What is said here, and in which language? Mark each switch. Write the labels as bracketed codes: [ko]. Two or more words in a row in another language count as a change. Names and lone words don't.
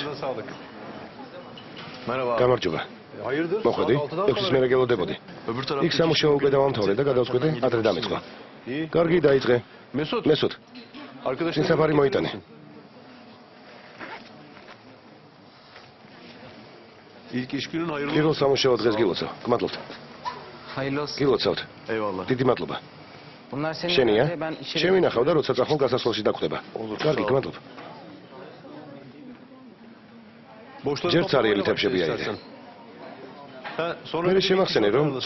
[tr] Merhaba. [ka] გამარჯობა. [tr] Hayırdır? [ka] მოხვედი? 6-ის მერე გელოდებოდი. [tr] Öbür taraf. [ka] იქ სამუშაო უკვე დავამთავრე და გადავწყვეტე ადრე დამეწყო. [tr] İyi. [ka] კარგი, დაიწყე. Mesut. მესუთ, [tr] Arkadaşın. [ka] შენ საფარი მოიტანე. [tr] İlk iş günün hayırlı [ka] პირველ [tr] olsun. [ka] სამუშაო დღეს გილოცავ. გმადლობთ. [tr] Hayırlı olsun. [ka] გილოცავთ. [tr] Eyvallah. [ka] დიდი მადლობა. [tr] Bunlar senin [ka] შენია? [tr] önünde, ben işe [ka] შემინახავ და როცა წახვალ გასასვლელში დაგვდება. კარგი, გმადლობ. [tr] Borçları [ka] ჯერ [tr] toplamaya [ka] царიელი [tr] başla [ka] თებშები აიღე. [tr] istersen. Ha, sonra [ka] მე [tr] bir [ka] შემახსენე რომ [tr] iki